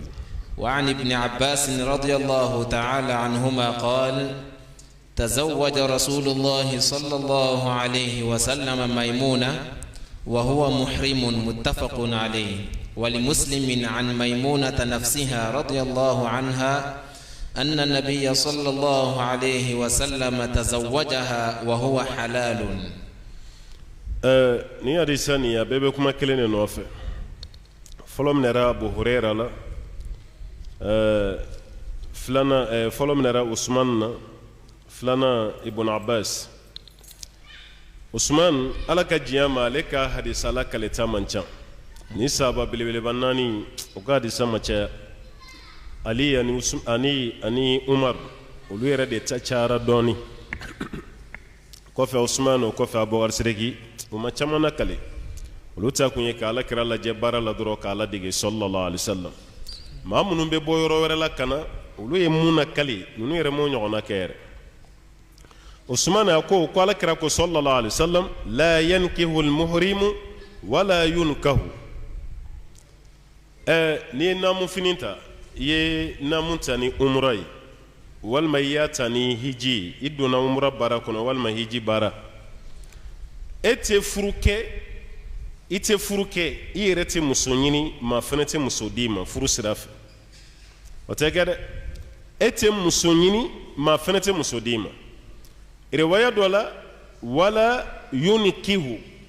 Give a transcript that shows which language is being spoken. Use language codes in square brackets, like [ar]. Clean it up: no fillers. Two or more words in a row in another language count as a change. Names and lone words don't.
[ar] وعن ابن عباس رضي الله تعالى عنهما قال تزوج رسول الله صلى الله عليه وسلم ميمونة وهو محرم متفق عليه. ولمسلم عن ميمونة نفسها رضي الله عنها أن النبي صلى الله عليه وسلم تزوجها وهو حلال. [bm] ni hadisa ni ya bebe kuma kelen de nɔfɛ fɔlɔ min yɛrɛ Abu Huraira la filanan fɔlɔ min yɛrɛ Usman na filanan Ibn Abbas. Usman ala ka diɲɛ ma ale ka hadisa la kaleta man ca ni sahaba belebeleba naani o ka hadisa ma caya Ali ani Umar olu yɛrɛ de ta cayara dɔɔni kɔfɛ Usman o kɔfɛ Abubakar Sidiki o ma caman na kale olu ta kun ye ka ala kira lajɛ baara la dɔrɔn ka ala dege [ar] صلى الله عليه وسلم [bm] maa minnu bɛ bɔ yɔrɔ wɛrɛ la ka na olu ye mun na kale ninnu yɛrɛ m'o ɲɔgɔnna kɛ yɛrɛ Usman a ko ala kira ko [ar] صلى الله عليه وسلم لا ينكح المحرم ولا ينكح [bm] ni ye naamu fini ta i ye naamu ta ni umra ye walima i y'a ta ni hiji i donna umra baara kɔnɔ walima hiji baara e tɛ furu kɛ i yɛrɛ tɛ muso ɲini maa fana tɛ muso di ma furu sira fɛ o tɛ kɛ dɛ e tɛ muso ɲini maa fana tɛ muso di ma riwaya dɔ la [ar] ولا ينكح